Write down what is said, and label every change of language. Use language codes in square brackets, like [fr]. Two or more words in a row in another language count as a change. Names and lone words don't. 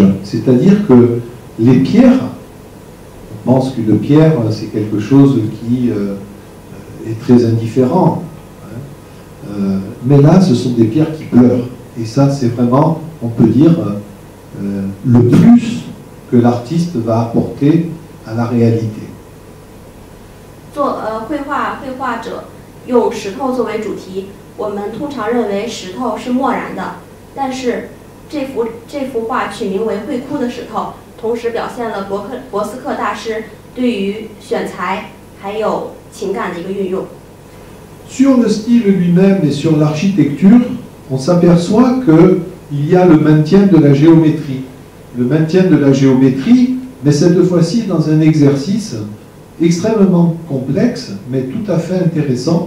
[fr] C'est-à-dire que les pierres, on pense qu'une pierre, c'est quelque chose qui est très indifférent. Mais là, ce sont des pierres qui pleurent. Et ça, c'est vraiment, on peut dire, le plus que l'artiste va apporter à la réalité. [zh] 绘画者用石头作为主题，我们通常认为石头是漠然的，但是这幅画取名为《会哭的石头》，同时表现了博斯克大师对于选材还有情感的一个运用。 [fr] Sur le style lui-même et sur l'architecture, on s'aperçoit qu'il y a le maintien de la géométrie. Le maintien de la géométrie, mais cette fois-ci dans un exercice extrêmement complexe, mais tout à fait intéressant.